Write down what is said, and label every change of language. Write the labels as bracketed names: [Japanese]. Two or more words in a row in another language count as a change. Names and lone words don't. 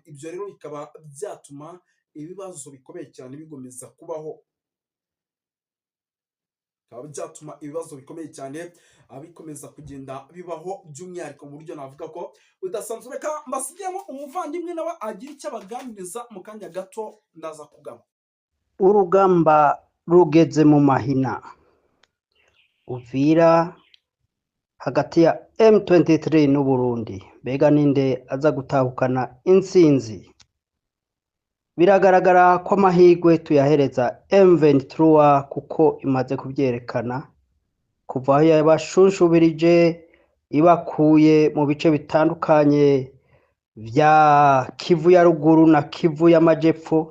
[Kinyarwanda] Ibyo rero bikaba byatuma ibibazo bikomeye cyane bigomeza kubaho, byatuma ibibazo bikomeye cyane bikomeza kugenda bibaho by'umwihariko mu buryo navuga ko udasanzwe. Reka mbasigiyemo umuvandimwe nawe agira icyo abaganiriza mu kanya gato ndaza kugama. Urugamba rugeze mu mahina. Uvira hagati ya M23 n'u Burundi, mbega ninde aza gutahukana intsinzi? Biragaragara ko amahirwe tuyahereza M23 kuko imaze kubyerekana kuva aho yabashunshubirije ibakuye mu bice bitandukanye vya Kivu ya ruguru na Kivu y'amajepfo.